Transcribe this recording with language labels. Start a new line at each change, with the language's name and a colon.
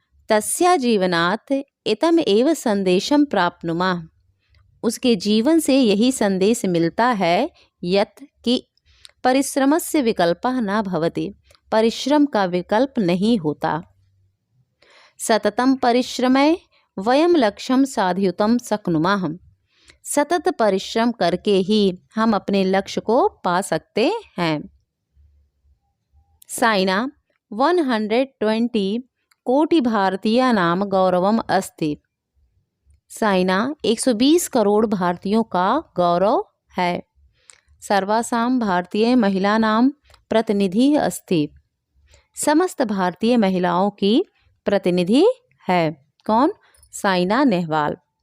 Sanskrit: तस्या जीवनात् इतम एव संदेशम प्राप्नुमः,
Hindi: उसके जीवन से यही संदेश मिलता है
Sanskrit: यत्
Hindi: कि
Sanskrit: परिश्रमस्य विकल्पः न भवति,
Hindi: परिश्रम का विकल्प नहीं होता।
Sanskrit: सततं परिश्रमे वयं लक्ष्यं साधयितुं शक्नुमः,
Hindi: सतत परिश्रम करके ही हम अपने लक्ष्य को पा सकते हैं।
Sanskrit: साइना 120 कोटि भारतीयानां गौरवम् अस्ति।
Hindi: साइना 120 करोड़ भारतीयों का गौरव है।
Sanskrit: सर्वासां भारतीय महिलानां प्रतिनिधि अस्ति,
Hindi: समस्त भारतीय महिलाओं की प्रतिनिधि है। कौन? साइना नेहवाल।